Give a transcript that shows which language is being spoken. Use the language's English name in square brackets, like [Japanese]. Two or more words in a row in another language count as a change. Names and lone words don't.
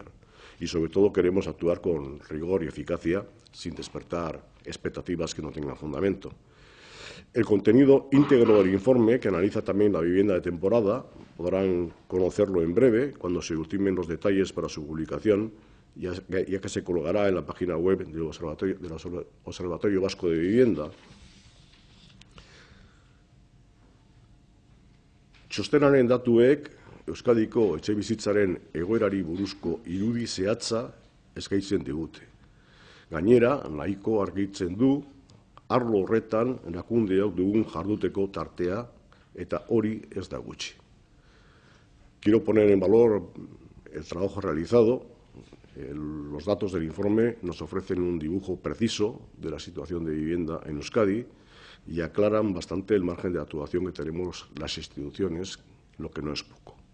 [Spanish] Y, sobre todo, queremos actuar con rigor y eficacia sin despertar expectativas que no tengan fundamento. El contenido íntegro del informe, que analiza también la vivienda de temporada, podrán conocerlo en breve, cuando se ultimen los detalles para su publicación, ya que se colgará en la página web del Observatorio Vasco de Vivienda. [Basque] Txostenaren datuek Euskadiko etxebizitzaren egoerari buruzko irudi zehatza eskaintzen digute. Gainera, nahiko argitzen du arlo horretan erakundeok dugun jarduteko tartea eta hori ez da gutxi. [Spanish] Quiero poner en valor el trabajo realizado. Los datos del informe nos ofrecen un dibujo preciso de la situación de vivienda en Euskadi y aclaran bastante el margen de actuación que tenemos las instituciones, lo que no es poco.